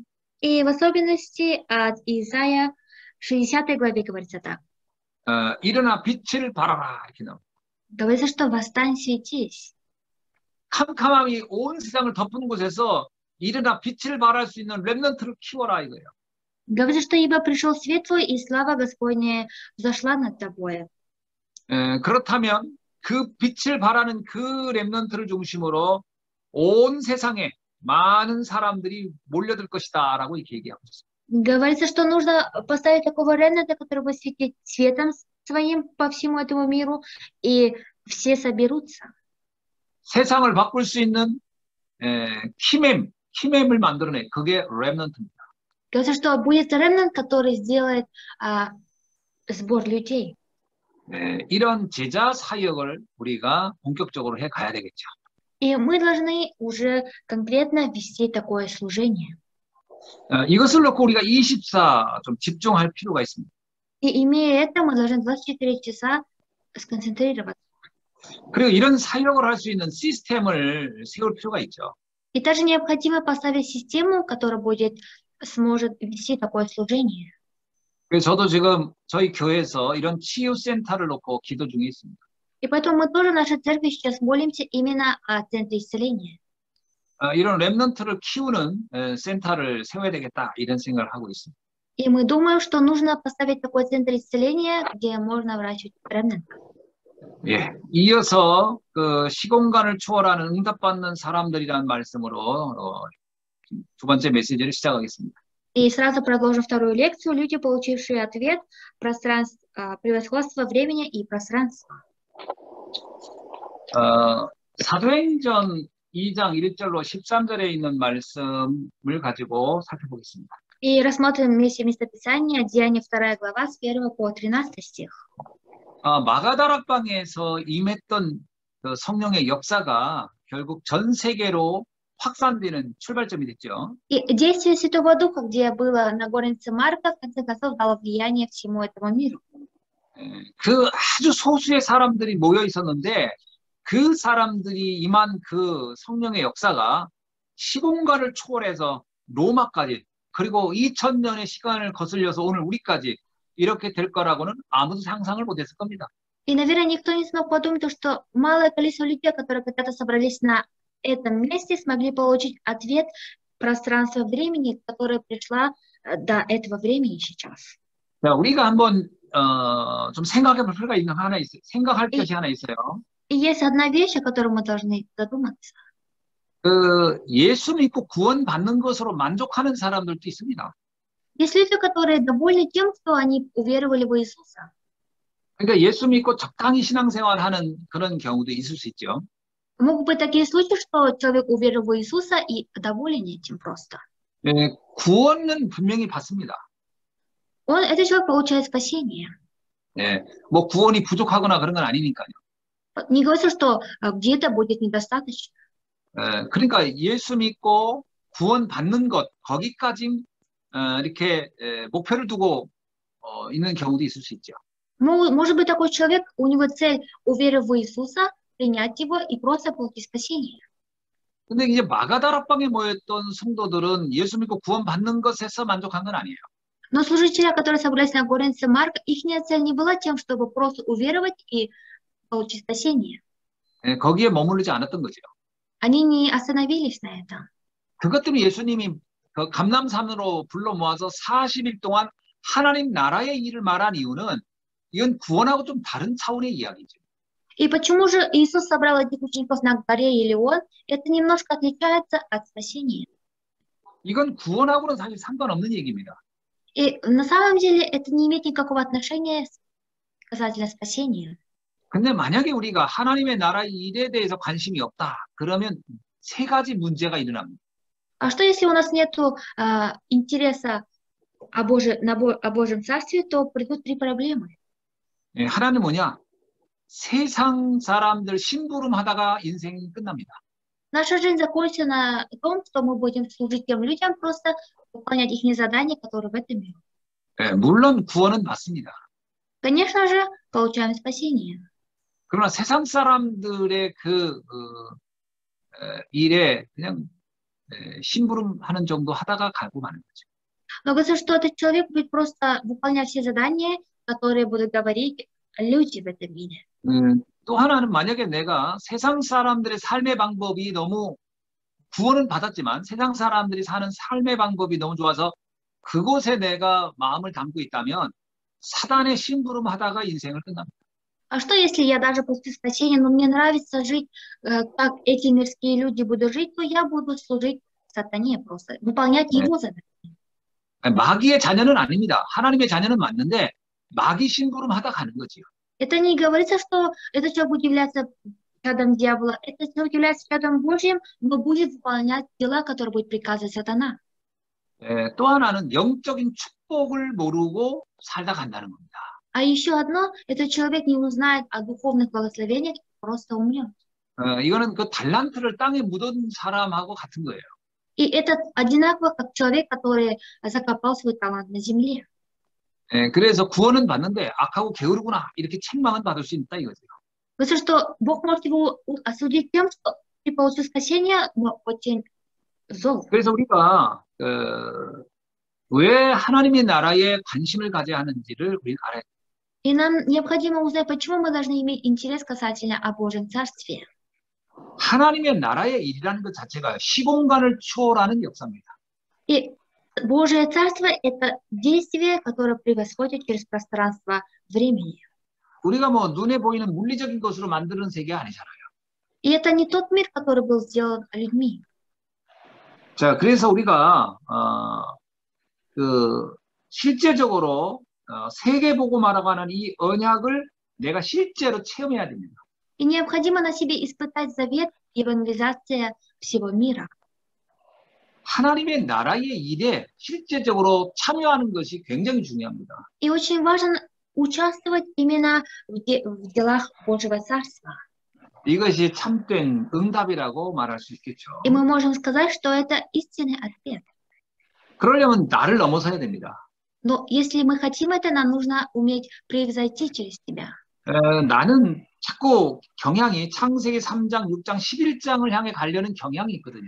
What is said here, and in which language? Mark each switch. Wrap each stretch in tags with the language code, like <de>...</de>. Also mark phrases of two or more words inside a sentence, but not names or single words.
<ru>И в особенности от Исаия 60 главе говорится так.</ru> <ko>일어나 빛을 발하라 이렇게 나옵니다.</ko> <ru>Говорится, что восстань, светись.</ru> <ko>캄캄함이 온 세상을 덮은 곳에서 일어나 빛을 발할 수 있는 렘넌트를 키워라 이거예요.</ko> <ru>Говорится, что ибо пришел свет твой, и слава Господня взошла над тобой.</ru> <ko>그렇다면 그 빛을 발하는 그 렘넌트를 중심으로 온 세상에 많은 사람들이 몰려들 것이다 라고 이렇게 얘기하고 있어요.</ko> <ru>Говорится, что нужно поставить такого ремнанта, который будет светить светом своим по всему этому миру, и все соберутся.</ru> <ko>세상을 바꿀 수 있는 키맴을 만들어내. 그게 렘넌트입니다.</ko> <ru>Говорится, что будет ремнант, который сделает сбор людей.</ru> <ko>이런 제자 사역을 우리가 본격적으로 해 가야 되겠죠.</ko> <ru>И мы должны уже конкретно вести такое служение.</ru> <ko>이것을 놓고 우리가 24 좀 집중할 필요가 있습니다.</ko> <ru>И имея это, мы должны 24 часа сконцентрироваться.</ru> <ko>그리고 이런 사역을 할 수 있는 시스템을 세울 필요가 있죠.</ko> <ru>И также необходимо поставить систему, которая сможет вести такое служение.</ru> <ko>그래서 저도 지금 저희 교회에서 이런 치유센터를 놓고 기도 중에 있습니다.</ko> <ru>И поэтому мы тоже в нашей церкви сейчас молимся именно о центре исцеления.</ru> <ko>이런 렘넌트를 키우는 센터를 세워야 되겠다 이런 생각을 하고 있습니다.</ko> <ru>И мы думаем, что нужно поставить такой центр исцеления, где можно выращивать ремнантов.</ru> <ko>예, 이어서 그 시공간을 초월하는 응답받는 사람들이라는 말씀으로 두 번째 메시지를 시작하겠습니다.</ko> <ru>И сразу продолжим вторую лекцию. Люди, получившие ответ, превосходство времени и пространства.</ru> <ko>사도행전 2장 1절로 13절에 있는 말씀을 가지고 살펴보겠습니다.</ko> <ru>И рассмотрим вместе местописание, Деяния 2 глава, с 1 по 13 стих.</ru> <ko>마가다락방에서 임했던 그 성령의 역사가 결국 전 세계로 확산되는 출발점이 됐죠.</ko> <ru>И действие Святого Духа, где было на горнице Марка, в конце концов дало влияние всему этому миру.</ru> <ko>그 아주 소수의 사람들이 모여 있었는데 그 사람들이 임한 그 성령의 역사가 시공간을 초월해서 로마까지 그리고 2000년의 시간을 거슬려서 오늘 우리까지 이렇게 될 거라고는 아무도 상상을 못했을 겁니다.</ko> <ru>И, наверное, никто не смог подумать, что малое количество людей, которые когда-то собрались на этом месте, смогли получить ответ пространства времени, которое пришло до этого времени сейчас.</ru> <ko>자, 우리가 한번 좀 생각해 볼 필요가 있는 하나 있어요. 생각할 것이 하나 있어요.</ko> <ru>И есть одна вещь, о которой мы должны задуматься.</ru> <ko>그 예수 믿고 구원받는 것으로 만족하는 사람들도 있습니다.</ko> <ru>Есть люди, которые довольны тем, что они уверовали в Иисуса.</ru> <ko>그러니까 예수 믿고 적당히 신앙생활하는 그런 경우도 있을 수 있죠.</ko> <ru>Могут быть такие случаи, что человек уверовал в Иисуса и доволен этим просто.</ru> <ko>예, 구원은 분명히 받습니다.</ko> <ru>Этот человек получает спасение.</ru> <ko>예, 뭐 구원이 부족하거나 그런 건 아니니까요.</ko> <ru>Не говорится, что где-то будет недостаточно.</ru> <ko>예, 그러니까 예수 믿고 구원받는 것 거기까지 이렇게 목표를 두고 있는 경우도 있을 수 있죠.</ko> <ru>Может быть, такой человек, у него цель уверовать в Иисуса, принять его и просто получить спасение.</ru> <ko>근데 이제 마가다락방에 모였던 성도들은 예수 믿고 구원받는 것에서 만족한 건 아니에요.</ko> <ru>Но служители, которые собрались на горе Марк, их цель не была тем, чтобы просто уверовать и получить спасение.</ru> <ko>예, 거기에 머무르지 않았던 거죠.</ko> <ru>Они не остановились на этом.</ru> <ko>그것 때문에 예수님이 그 감람산으로 불러 모아서 40일 동안 하나님 나라의 일을 말한 이유는 이건 구원하고 좀 다른 차원의 이야기죠.</ko> <ru>И почему же Иисус собрал этих учеников на горе Елеон? Это немножко отличается от спасения.</ru> <ko>이건 구원하고는 사실 상관없는 얘기입니다.</ko> <ru>И на самом деле это не имеет никакого отношения касательно спасения.</ru> <ko>근데 만약에 우리가 하나님의 나라의 일에 대해서 관심이 없다. 그러면 세 가지 문제가 일어납니다.</ko> <ru>А что если у нас нет интереса о Божьем Царстве, то придут три проблемы.</ru> <ko>예, 하나는 뭐냐? 세상 사람들 심부름하다가 인생이 끝납니다.</ko> <ru>Наша жизнь закончится на том, что мы будем служить тем людям, просто выполнять их задания, которые в этом мире.</ru> <ko>예, 물론 구원은 받습니다.</ko> <ru>Конечно же, получаем спасение.</ru> <ko>그러나 세상 사람들의 그 일에 그냥 심부름하는 정도 하다가 가고 마는 거죠.</ko> <ru>Но говорится, что этот человек будет просто выполнять все задания, которые будут говорить люди в этом мире.</ru> <ko>또 하나는 만약에 내가 세상 사람들의 삶의 방법이 너무 구원은 받았지만 세상 사람들이 사는 삶의 방법이 너무 좋아서 그곳에 내가 마음을 담고 있다면 사단의 심부름하다가 인생을 끝납니다.</ko> <ru>А что, если я даже после спасения, но мне нравится жить, как эти мирские люди будут жить, то я буду служить сатане просто, выполнять его задания.</ru> <ko>마귀의 자녀는 아닙니다. 하나님의 자녀는 맞는데 마귀 심부름하다 가는 거지요.</ko> <ru>Это не говорится, что этот человек будет являться чадом дьявола. Этот человек является чадом Божьим, но будет выполнять дела, которые будет приказывать сатана.</ru> <ko>또 하나는 영적인 축복을 모르고 살다 간다는 겁니다.</ko> <ru>А еще одно, этот человек не узнает о духовных благословениях и просто умрет.</ru> <ko>이거는 그 달란트를 땅에 묻은 사람하고 같은 거예요.</ko> <ru>И это одинаково, как человек, который закопал свой талант на земле.</ru> <ko>그래서 구원은 받는데 악하고 게으르구나 이렇게 책망은 받을 수 있다 이거죠.</ko> <ru>Потому что Бог может его осудить тем, что ты получил спасение, но очень зол.</ru> <ko>그래서 우리가 왜 하나님의 나라에 관심을 가져야 하는지를 우리가 알아야 돼요.</ko> <ru>И нам необходимо узнать, почему мы должны иметь интерес касательно о Божьем Царстве.</ru> <ko>하나님의 나라의 일이라는 것 자체가 시공간을 초월하는 역사입니다.</ko> <ru>И Божье Царство – это действие, которое превосходит через пространство времени.</ru> <ko>우리가 뭐 눈에 보이는 물리적인 것으로 만드는 세계가 아니잖아요.</ko> <ru>И это не тот мир, который был сделан людьми.</ru> <ko>자, 그래서 우리가 실제적으로 세계복음화라고 하는 이 언약을 내가 실제로 체험해야 됩니다.</ko> <ru>И необходимо на себе испытать завет евангелизации всего мира.</ru> <ko>하나님의 나라의 일에 실제적으로 참여하는 것이 굉장히 중요합니다.</ko> <ru>И очень важно участвовать именно в делах Божьего Царства.</ru> <ko>이것이 참된 응답이라고 말할 수 있겠죠.</ko> <ru>И мы можем сказать, что это истинный ответ.</ru> <ko>그러려면 나를 넘어서야 됩니다.</ko> <ru>Но если мы хотим это, нам нужно уметь превзойти через себя.</ru> <ko>나는 자꾸 경향이 창세기 3장, 6장, 11장을 향해 가려는 경향이 있거든요.</ko>